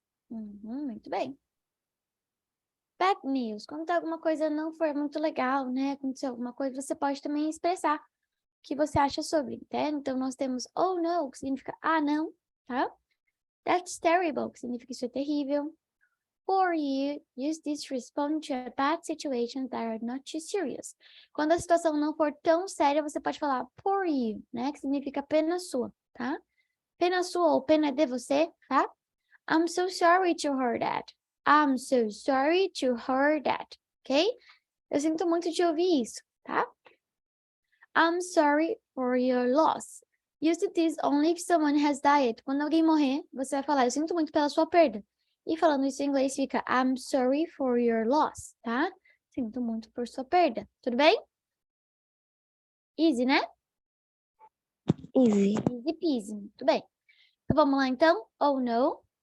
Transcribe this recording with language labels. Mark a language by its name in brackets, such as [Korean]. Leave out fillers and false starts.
[Portuguese] Muito bem. [English] Bad news. [Portuguese] Quando alguma coisa não for muito legal, né? Aconteceu alguma coisa, você pode também expressar o que você acha sobre, tá? Então, nós temos oh no, que significa ah, não, tá? [English] That's terrible, [Portuguese] que significa isso é terrível. [English] For you, use this to respond to a bad situation that are not too serious. [Portuguese] Quando a situação não for tão séria, você pode falar [English] for you, [Portuguese] né? Que significa pena sua, tá? Pena sua ou pena de você, tá? [English] I'm so sorry to hear that. I'm so sorry to hear that. Ok? [Portuguese] Eu sinto muito de ouvir isso, tá? [English] I'm sorry for your loss. Use this only if someone has died. [Portuguese] Quando alguém morrer, você vai falar, eu sinto muito pela sua perda. E falando isso em inglês fica, [English] I'm sorry for your loss, [Portuguese] tá? Sinto muito por sua perda. Tudo bem? Easy, né? [English] Easy. Easy peasy. [Portuguese] Muito bem. Então, vamos lá, então. [English] Oh, no.